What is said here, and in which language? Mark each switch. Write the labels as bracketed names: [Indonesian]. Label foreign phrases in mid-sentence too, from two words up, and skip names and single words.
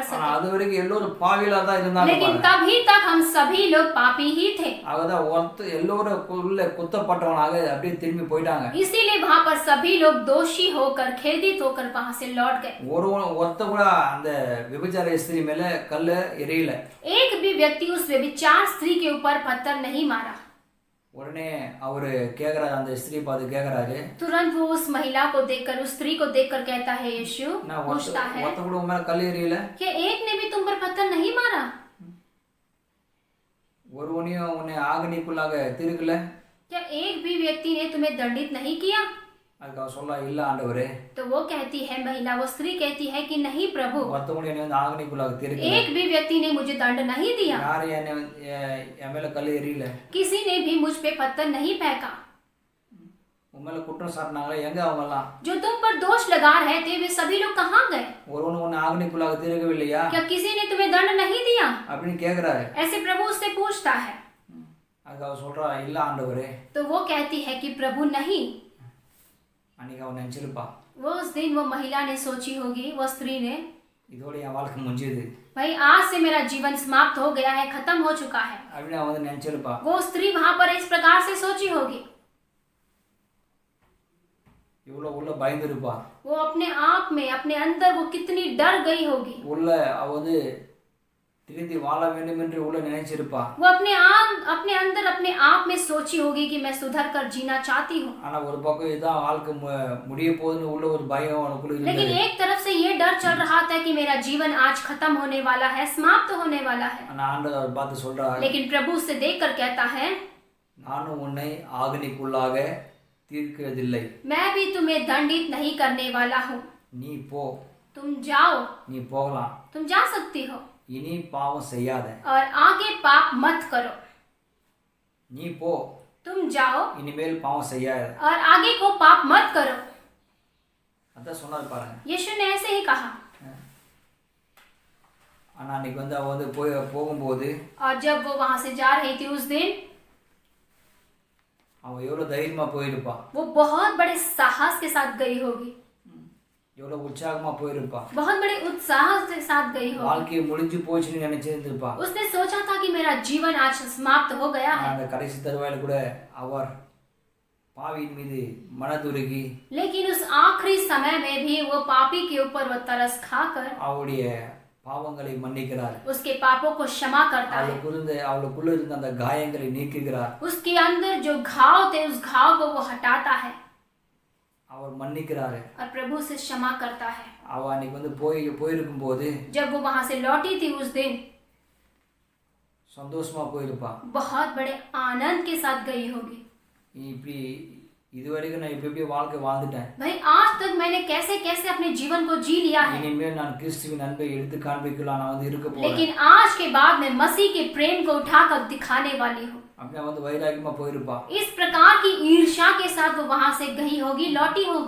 [Tamil] ஆனா [Hindi] सकें। [Tamil] அது வரைக்கும் எல்லோரும் பாவிகளா தான் இருந்தாங்க [Hindi] लेकिन [Tamil] பாருங்க. [Hindi] तभी तक हम सभी लोग पापी ही थे। [Tamil] அவதான் எல்லோரும் உள்ள குத்தப்பட்டவனாக அப்படியே திரும்பி போயிட்டாங்க. [Hindi] इसीलिए वहां पर सभी लोग दोषी होकर खेदित होकर वहां से लौट गए। [Tamil] ஒருத்த கூட அந்த விபச்சார ஸ்திரீ மேல கல்ல எரியல. [Hindi] एक भी व्यक्ति उस व्यभिचार स्त्री के ऊपर पत्थर नहीं मारा। [Tamil] உடனே அவரு கேக்குறாரு, அந்த ஸ்திரீ பார்த்து கேக்குறாரு, [Hindi] तुरंत वो उस महिला को देखकर, उस स्त्री को देखकर कहता है, यीशु पूछता है, [Tamil] ஒருத்த கூட உன் மேல கல் எரியல? [Hindi] क्या एक ने भी तुम पर पत्थर नहीं मारा? [Tamil] ஒருவனையும் உன்னை ஆகனிக்குள்ளாக திருக்கல? [Hindi] क्या एक भी व्यक्ति ने तुम्हें दंडित नहीं किया? [Tamil] அதுக்கு அவ சொல்ல இல்ல ஆண்டவரே, [Hindi] तो वो कहती है महिला, वो स्त्री कहती है कि नहीं प्रभु, [Tamil] ஒருத்தவங்க என்னை வந்து ஆகனிக்குள்ளாக தெரிக்கல, [Hindi] एक भी व्यक्ति ने मुझे दंड नहीं दिया, [Tamil] யாரும் என்னை என் மேல கல் எறியல, [Hindi] किसी ने भी मुझ पे पत्थर नहीं फेंका। [Tamil] உன் மேல குற்றம் சாட்டினாங்களே, எங்க அவங்க எல்லாம்? [Hindi] जो तुम पर दोष लगा रहे थे वे सभी लोग कहाँ गए? [Tamil] ஒருவன் உன்னை ஆகனிக்குள்ளாக தெரிவிக்கவில்லையா [Hindi] क्या किसी ने तुम्हें दंड नहीं दिया? [Tamil] அப்படின்னு கேக்குறாரு. [Hindi] ऐसे प्रभु उससे पूछता है। [Tamil] அதுக்கு அவ சொல்றா இல்ல ஆண்டவரே. [Hindi] तो वो कहती है कि प्रभु नहीं। [Tamil] அன்னைக்கு அவன் நினைச்சிருப்பா, [Hindi] वो उस दिन वो महिला ने सोची होगी, वो स्त्री ने, [Tamil] இதோட என் வாழ்க்கை முடிஞ்சது [Hindi] भाई आज से मेरा जीवन समाप्त हो गया है, खत्म हो चुका है। [Tamil] அப்படின்னு அவன் வந்து நினைச்சிருப்பா. [Hindi] वो स्त्री वहां पर इस प्रकार से सोची होगी। [Tamil] இவ்வளவு உள்ள பயந்துருப்பா. [Hindi] वो अपने आप में, अपने अंदर वो कितनी डर गई होगी। [Tamil] உள்ள அவ வந்து திருந்தி வாழ வேண்டும் என்று உள்ள நினைச்சிருப்பா. [Hindi] वो अपने अंदर अपने आप में सोची होगी कि मैं सुधर कर जीना चाहती हूँ। [Tamil] ஆனா ஒரு பக்கம் இதான் வாழ்க்கை முடிய போகுதுன்னு உள்ள ஒரு பயம் அவனுக்குள்ள [Hindi] लेकिन [Tamil] இருந்தது. [Hindi] एक तरफ से ये डर चल रहा था कि मेरा जीवन आज खत्म होने वाला है, समाप्त होने वाला है। [Tamil] ஆனா ஆண்டவர் பார்த்து சொல்றார், [Hindi] लेकिन प्रभु उससे देखकर कहता है, [Tamil] நானும் உன்னை ஆகனிக்குள்ளாக தீர்க்கிறதில்லை, [Hindi] मैं भी तुम्हें दंडित नहीं करने वाला हूँ। [Tamil] நீ போ, [Hindi] तुम जाओ, [Tamil] நீ போகலாம், [Hindi] तुम जा सकती हो [Tamil] இனி பாவம் செய்யாத, [Hindi] और आगे पाप मत करो। [Tamil] நீ போ, [Hindi] तुम जाओ [Tamil] இனிமேல் பாவம் செய்யாத. [Hindi] और आगे को पाप मत करो। [Tamil] அதான் சொன்னாரு பாருங்க. [Hindi] यीशु ने ऐसे ही कहा। [Tamil] ஆனா அன்னைக்கு வந்து அவ வந்து போகும்போது [Hindi] और जब वो वहां से जा रही थी उस दिन, [Tamil] அவன் எவ்வளவு தைரியமா போயிருப்பா, [Hindi] वो बहुत बड़े साहस के साथ गई होगी, [Tamil] எவ்வளவு உற்சாகமா போயிருப்பா, [Hindi] बहुत बड़े उत्साह के साथ गई होगी। [Tamil] வாழ்க்கையை முடிஞ்சு போச்சுன்னு நினைச்சிருந்திருப்பா. [Hindi] उसने सोचा था कि मेरा जीवन आज समाप्त हो गया है। [Tamil] அந்த கடைசி தருவாயில கூட அவர் பாவியின் மீது மனதுருகி [Hindi] लेकिन उस आखिरी समय में भी वो पापी के ऊपर वो तरस खाकर [Tamil] அவருடைய பாவங்களை மன்னிக்கிறார். [Hindi] उसके पापों को क्षमा करता है। [Tamil] அவளுக்குள்ள இருந்த அந்த காயங்களை நீக்குகிறார். [Hindi] उसके अंदर जो घाव थे उस घाव को वो हटाता है [Tamil] அவர் மன்னிக்கிறாரு. [Hindi] और प्रभु से क्षमा करता है। [Tamil] அவ அன்னைக்கு வந்து போயிருக்கும் போது [Hindi] जब वो वहां से लौटी थी उस दिन, [Tamil] சந்தோஷமா போயிருப்பா. [Hindi] बहुत बड़े आनंद के साथ गई होगी। [Tamil] இப்படி இதுவரைக்கும் நான் இப்படி வாழ்க்கை வாழ்ந்துட்டேன், [Hindi] भाई आज तक मैंने कैसे कैसे अपने जीवन को जी लिया है, [Tamil] இனிமேல் நான் கிறிஸ்துவின் அன்பை எடுத்து காண்பிக்கலாம், நான் வந்து இருக்க போறேன். [Hindi] लेकिन आज के बाद मैं मसीह के प्रेम को उठाकर दिखाने वाली हूँ। [Tamil] அப்படியே வந்து வைராகியமா போயிருப்பா. [Hindi] इस प्रकार की ईर्ष्या के साथ वो वहां से गई होगी, लौटी होगी।